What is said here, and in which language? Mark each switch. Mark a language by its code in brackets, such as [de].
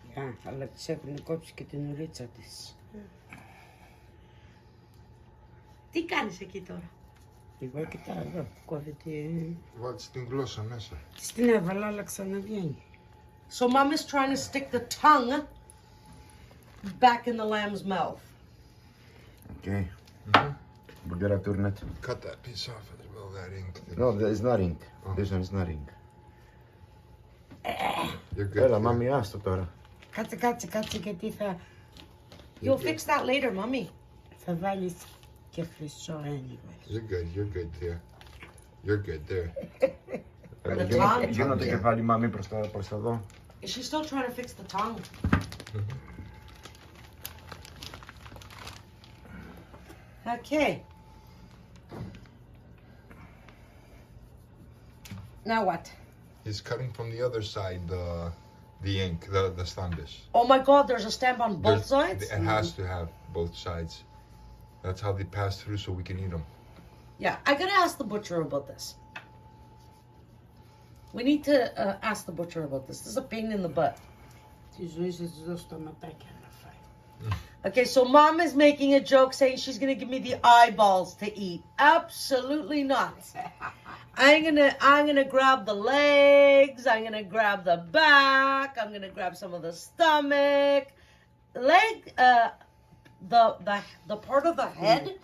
[el] Yeah, αλλά της έχουν κόψει και την ουρίτσα της. Τι κάνεις εκεί τώρα? Εγώ κοιτάω εδώ, κόβεται. Βάλτε την γλώσσα μέσα. Στην έβαλα, αλλά ξαναβγαίνει. [en] So mom is trying to stick the tongue back in the lamb's mouth. Okay. We're gonna turn it. Cut that piece off as well, that ink. No, it's not ink. This one is not ink. You're good. [el] Έλα, [en] here. [el] μάμι, άστο τώρα. Κάτσε, γιατί θα [en] You'll fix that later, mommy. [el] βάλεις και χρυσό anyway. [en] You're good there. You're good there. [el] Γίνω το κεφάλι, μάμι, προς τα εδώ. [en] Is she still trying to fix the tongue? Okay. Now what? He's cutting from the other side the ink, the standish. Oh my God, there's a stamp on both sides? It has to have both sides. That's how they pass through so we can eat them. Yeah, I gotta ask the butcher about this. We need to ask the butcher about this. This is a pain in the butt. [el] Τη ζωή θα της δώσω το ματάκι να φάει. [en] Okay, so mom is making a joke saying she's gonna give me the eyeballs to eat. Absolutely not. I'm gonna grab the legs, I'm gonna grab the back, I'm gonna grab some of the stomach. The part of the head,